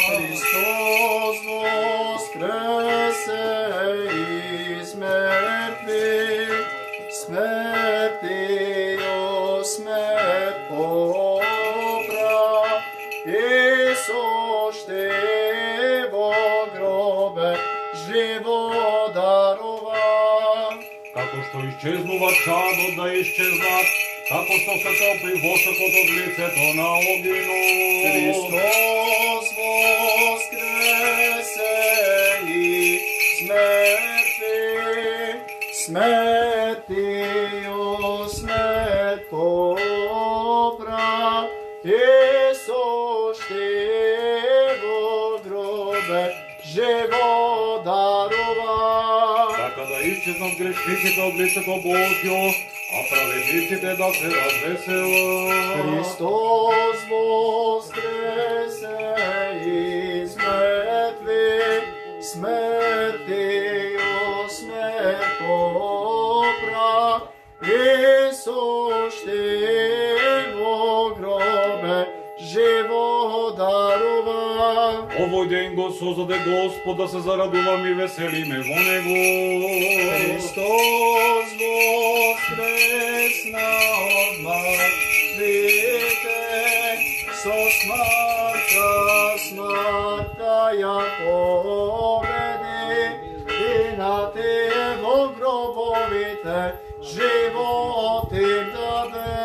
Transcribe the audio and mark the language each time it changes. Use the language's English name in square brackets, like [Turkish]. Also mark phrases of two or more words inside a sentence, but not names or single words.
[Church Slavic] Христос воскресе из мертвих, смертью смерть попра. [Macedonian] Исус ти во гробе живот дарува. Како што исчезнува чадот да исчезнат, како што се топи восокот од лицето на огинот. [Church Slavic] Христос воскресе из мертвих, смертью смерть попра. [Macedonian] Исус ти во гробе живот дарува. Така да исчезнат грешниците од лицето Божјо, а праведниците да се развеселат. [Church Slavic] Христос воскресе из мертвих, смертью смерть попра. [Macedonian] Исус ти во гробе живот дарува. Овој ден го создаде Господ да се зарадуваме и веселиме во Него. Христос воскресна од мертвите, со смртта ја победи, и на тие во гробовите живот им даде.